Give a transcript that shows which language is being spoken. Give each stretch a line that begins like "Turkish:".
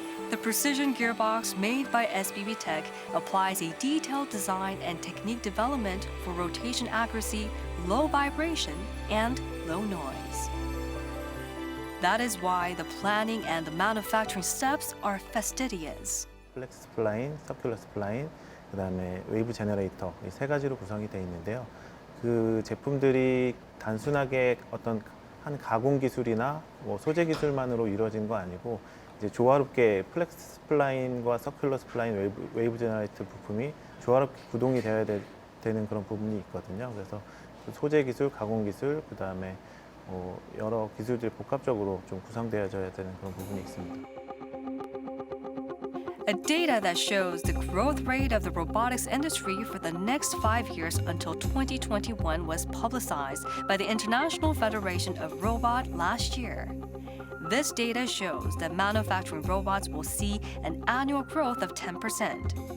English: The precision gearbox made by SBB TECH applies a detailed design and technique development for rotation accuracy, low vibration, and low noise. That is why the planning and the manufacturing steps are fastidious.
Korean: 플렉스 스플라인, 서큘러 스플라인, 그다음에 웨이브 제너레이터 이 세 가지로 구성이 되어 있는데요. 그 제품들이 단순하게 어떤 한 가공 기술이나 뭐 소재 기술만으로 이루어진 거 아니고 이제 조화롭게 플렉스 스플라인과 서큘러 스플라인 웨이브 제너레이터 부품이 조화롭게 구동이 되어야 되는 그런 부분이 있거든요. 그래서 그 소재 기술, 가공 기술, 그다음에 여러 기술들이 복합적으로 좀 구성되어져야 되는 그런 부분이 있습니다.
English: A data that shows the growth rate of the robotics industry for the next 5 years until 2021 was publicized by the International Federation of Robot last year. This data shows that manufacturing robots will see an annual growth of 10%.